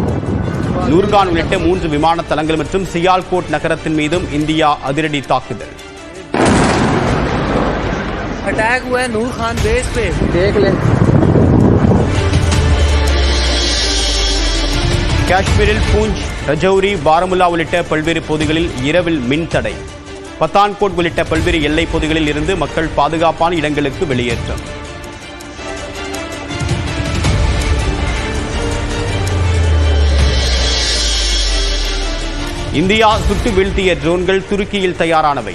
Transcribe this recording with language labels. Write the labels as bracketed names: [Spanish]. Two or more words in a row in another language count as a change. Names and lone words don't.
[Tamil] நூர்கான் உள்ளிட்ட 3 விமான தளங்கள் மற்றும் சியால்கோட் நகரத்தின் மீதும் இந்தியா அதிரடி தாக்குதல். [Hindi] अटैक हुआ है नूर खान बेस पे, देख ले. [Tamil] காஷ்மீரில் பூஞ்ச், ரஜௌரி, பாரமுல்லா உள்ளிட்ட பல்வேறு பகுதிகளில் இரவில் மின் தடை. பத்தான்கோட் உள்ளிட்ட பல்வேறு எல்லைப் பகுதிகளில் இருந்து மக்கள் பாதுகாப்பான இடங்களுக்கு வெளியேற்றம். இந்தியா சுட்டு வீழ்த்திய ட்ரோன்கள் துருக்கியில் தயாரானவை.